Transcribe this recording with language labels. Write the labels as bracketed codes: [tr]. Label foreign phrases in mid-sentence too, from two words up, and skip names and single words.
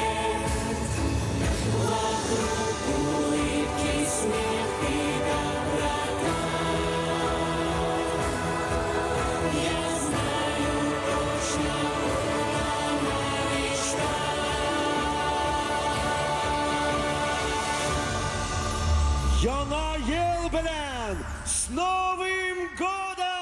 [ru] Вокруг улыбки, смех и доброта. Я знаю точно, она мечта. [tt] Yana Yıl bilen, [ru] с Новым годом!